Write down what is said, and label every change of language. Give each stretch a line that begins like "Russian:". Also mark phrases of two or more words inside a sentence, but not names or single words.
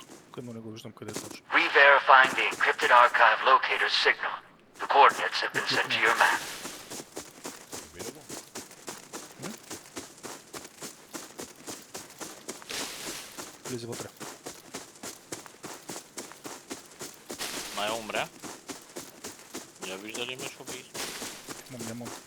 Bulgarian: Тук, но не го виждам къде е точно.
English: Re-verifying the encrypted archive locator's signal. The coordinates have been sent to your map.
Bulgarian: Убили го? Влезе вътре. Май умря. Я вижда ли имаш убийство? Нямам.